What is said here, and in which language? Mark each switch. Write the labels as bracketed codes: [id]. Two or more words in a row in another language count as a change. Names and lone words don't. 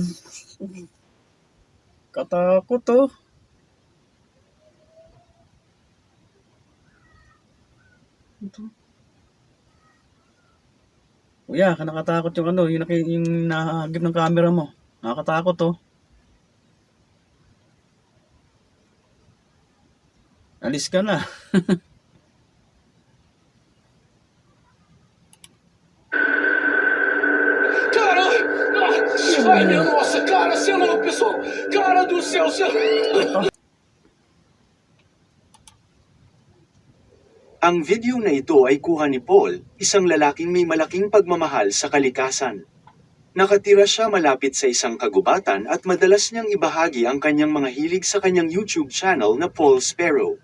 [tl] Katakot oh. Ito. Kuya, nakatakot yung ano, yung nahagip ng camera mo. Nakakatakot oh. Alis ka na. Cara! [pt] Ai, minha nossa, cara, você é louco, pessoal! Cara do céu, você é louco! [tl] Ang video na ito ay kuha ni Paul, isang lalaking may malaking pagmamahal sa kalikasan. Nakatira siya malapit sa isang kagubatan at madalas niyang ibahagi ang kanyang mga hilig sa kanyang YouTube channel na Paul Sparrow.